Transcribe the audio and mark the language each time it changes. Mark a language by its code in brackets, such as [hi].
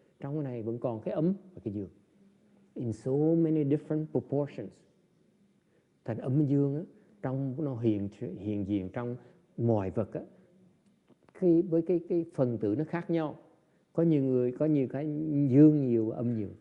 [vi] Trong cái này vẫn còn cái ấm và cái dương. [en] In so many different proportions. [vi] Thành âm dương á, trong nó hiện diện trong mọi vật á, với cái phần tử nó khác nhau. Có nhiều cái dương nhiều, âm nhiều.